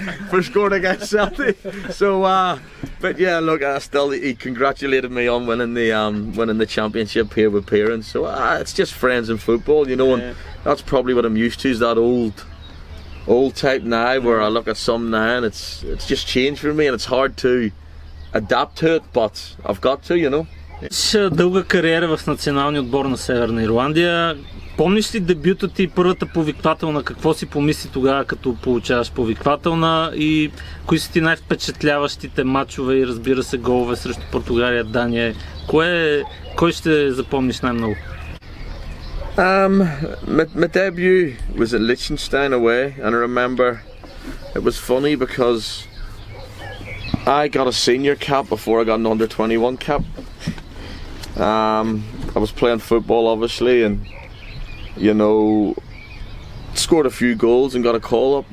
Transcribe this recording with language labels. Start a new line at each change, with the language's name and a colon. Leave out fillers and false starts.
English: For scoring against Celtic. So but yeah, look, he congratulated me on winning the championship here with parents. So it's just friends in football, you know, and that's probably what I'm used to, is that old type now, where I look at some now and it's just changed for me, and it's hard to adapt to it, but I've got to, you know.
Bulgarian: Дълга кариера в националния отбор на Северна Ирландия. Помниш ли дебюта ти, първата повиквателна? Какво си помисли тогава, като получаваш повиквателна, и кои са ти най-впечатляващите матчове и, разбира се, голове срещу Португалия, Дания? Кой ще запомниш най-много?
English: My debut was at Liechtenstein away, and I remember it was funny because I got a senior cap before I got an under-21 cap. I was playing football obviously, and you know, scored a few goals and got a call up.